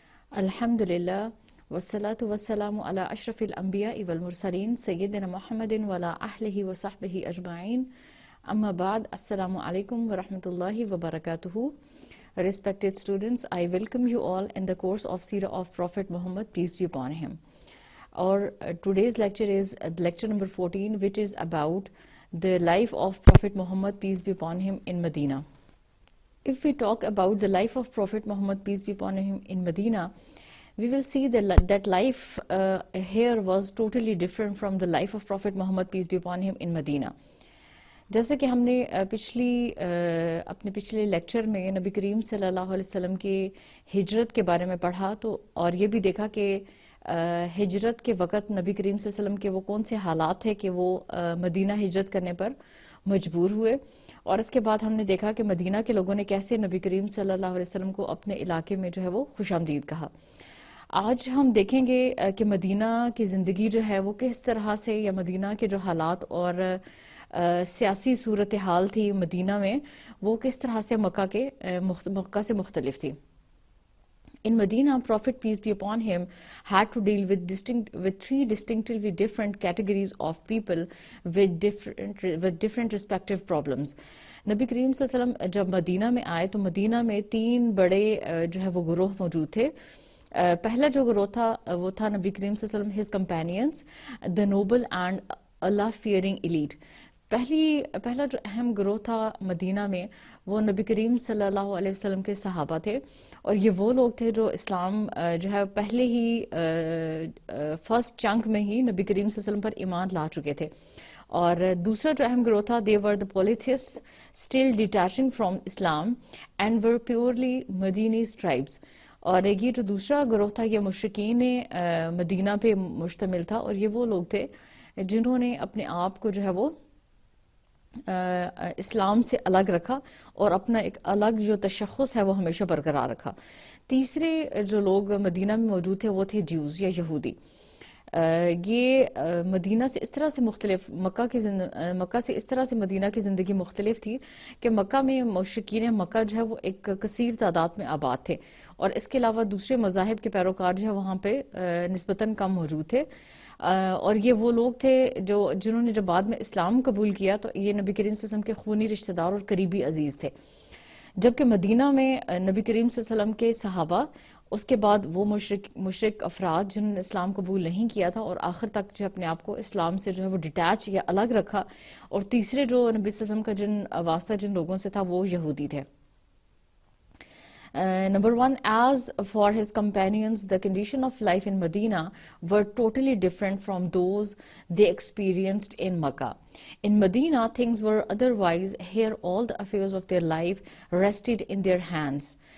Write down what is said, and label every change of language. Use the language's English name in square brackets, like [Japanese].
[Arabic] الحمد لله والصلاة والسلام على أشرف الأنبياء والمرسلين سيدنا محمد وعلى أهله وصحبه أجمعين. أما بعد, Assalamu alaikum wa rahmatullahi wa barakatuhu. [English] Respected students, I welcome you all in the course of Seerah of Prophet Muhammad, peace be upon him. Our today's lecture is lecture number 14, which is about the life of Prophet Muhammad, peace be upon him, in Medina. If we talk about the life of Prophet Muhammad, peace be upon him, in Medina, we will see that life here was totally different from the life of Prophet Muhammad, peace be upon him, in Medina. [Urdu] جیسے کہ ہم نے اپنے پچھلے lecture میں نبی کریم صلی اللہ علیہ وسلم کی ہجرت کے بارے میں پڑھا تو اور یہ بھی دیکھا کہ ہجرت کے وقت نبی کریم صلی اللہ علیہ وسلم کے وہ کون سے حالات تھے کہ وہ مدینہ ہجرت کرنے پر مجبور ہوئے، اور اس کے بعد ہم نے دیکھا کہ مدینہ کے لوگوں نے کیسے نبی کریم صلی اللہ علیہ وسلم کو اپنے علاقے میں جو ہے وہ خوش آمدید کہا. آج ہم دیکھیں گے کہ مدینہ کی زندگی جو ہے وہ کس طرح سے، یا مدینہ کے جو حالات اور سیاسی صورتحال تھی مدینہ میں وہ کس طرح سے مکہ سے مختلف تھی. [English] In Medina, Prophet peace be upon him had to deal with three distinctively different categories of people with different respective problems. [Urdu] نبی کریم صلی اللہ علیہ وسلم جب مدینہ میں آئے تو مدینہ میں تین بڑے جو ہے وہ گروہ موجود تھے. پہلا جو گروہ تھا وہ تھا نبی کریم صلی اللہ علیہ وسلم [English] his companions, the noble and Allah fearing elite. [Urdu] پہلا جو اہم گروہ تھا مدینہ میں وہ نبی کریم صلی اللہ علیہ وسلم کے صحابہ تھے، اور یہ وہ لوگ تھے جو اسلام جو ہے پہلے ہی فرسٹ چنک میں ہی نبی کریم صلی اللہ علیہ وسلم پر ایمان لا چکے تھے. اور دوسرا جو اہم گروہ تھا [English] they were the polytheists still detaching from Islam and were purely Madinese tribes. [Urdu] اور یہ جو دوسرا گروہ تھا یہ مشرکین مدینہ پہ مشتمل تھا، اور یہ وہ لوگ تھے جنہوں نے اپنے آپ کو جو ہے وہ اسلام سے الگ رکھا اور اپنا ایک الگ جو تشخص ہے وہ ہمیشہ برقرار رکھا. تیسرے جو لوگ مدینہ میں موجود تھے وہ تھے جیوز یا یہودی. یہ مدینہ سے اس طرح سے مختلف مکہ سے اس طرح سے مدینہ کی زندگی مختلف تھی کہ مکہ میں مشرکین مکہ جو ہے وہ ایک کثیر تعداد میں آباد تھے، اور اس کے علاوہ دوسرے مذاہب کے پیروکار جو ہے وہاں پہ نسبتاً کم موجود تھے. اور یہ وہ لوگ تھے جنہوں نے جب بعد میں اسلام قبول کیا تو یہ نبی کریم صلی اللہ علیہ وسلم کے خونی رشتہ دار اور قریبی عزیز تھے. جبکہ مدینہ میں نبی کریم صلی اللہ علیہ وسلم کے صحابہ، اس کے بعد وہ مشرک افراد جنہوں نے اسلام قبول نہیں کیا تھا اور آخر تک جو اپنے آپ کو اسلام سے جو ہے وہ ڈیٹیچ یا الگ رکھا، اور تیسرے جو نبی صلی اللہ علیہ وسلم کا واسطہ جن لوگوں سے تھا وہ یہودی تھے. [English] Number one, as for his companions, the condition of life in Medina were totally different from those they experienced in Makkah. In Medina, things were otherwise. Here, all the affairs of their life rested in their hands.